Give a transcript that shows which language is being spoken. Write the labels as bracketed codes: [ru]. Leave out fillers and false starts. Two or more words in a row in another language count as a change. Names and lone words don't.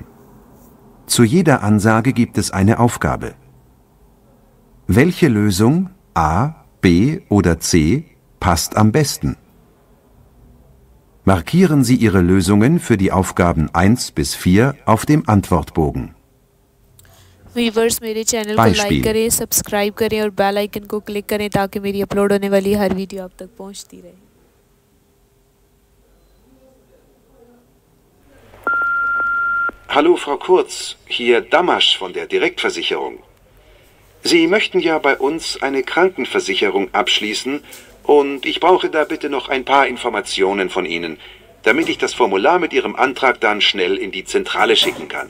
[de] Zu jeder Ansage gibt es eine Aufgabe. Welche Lösung, A, B oder C, passt am besten? Markieren Sie Ihre Lösungen für die Aufgaben 1 bis 4 auf dem Antwortbogen. [hi] व्यूवर्स मेरे चैनल को लाइक करें, सब्सक्राइब करें और [en] bell icon [hi] को क्लिक करें ताकि मेरी अपलोड होने वाली हर वीडियो आप तक पहुंचती रहे। [de] Hallo Frau Kurz, hier Damasch von der Direktversicherung. Sie möchten ja bei uns eine Krankenversicherung abschließen und ich brauche da bitte noch ein paar Informationen von Ihnen, damit ich das Formular mit Ihrem Antrag dann schnell in die Zentrale schicken kann.